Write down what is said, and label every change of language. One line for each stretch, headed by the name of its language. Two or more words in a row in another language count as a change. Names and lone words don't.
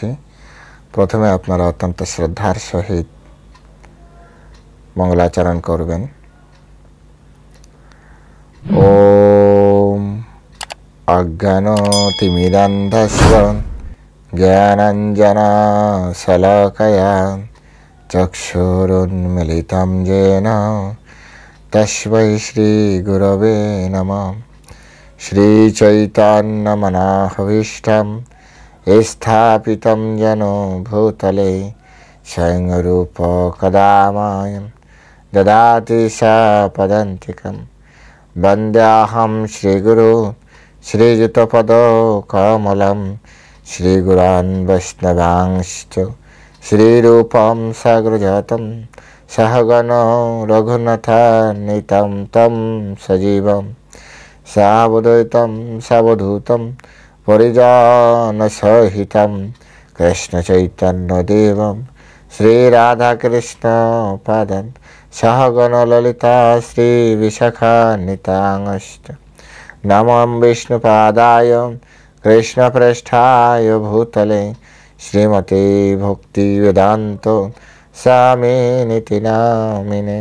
Bangla: প্রথমে আপনারা অত্যন্ত শ্রদ্ধার সহিত মঙ্গলাচরণ করবেন।
Sanskrit: ওম অজ্ঞানতিমিরান্ধস্য জ্ঞানাঞ্জনা শলাকয়া চক্ষুরুন্মিলিतं येन তস্मै শ্রীগুরবে নমঃ। শ্রীচৈতন্যমনাভীষ্টং স্থাপিतं येन ভূতলে স্বয়ং রূপ কদা মह्यं দদাতি পদান্তিকं। বন্দেऽহং শ্রীগুরু শ্রীযুতপদকমलं শ্রীগুরাन् বৈষ্ণবাंश्च श्रीरूपं साग्रजातं सहगणो रघुनाथान्वितं तं सजीवं सावधूतं सावधूतं परिजनसहितं कृष्णचैतन्यदेवं श्रीराधाकृष्णपादं सहगणललिता श्रीविशाखान्वितांश्च नमो विष्णुपादाय कृष्णप्रेष्ठाय भूतले श्रीमते भक्ति वेदांत स्वामिनिति नामिने।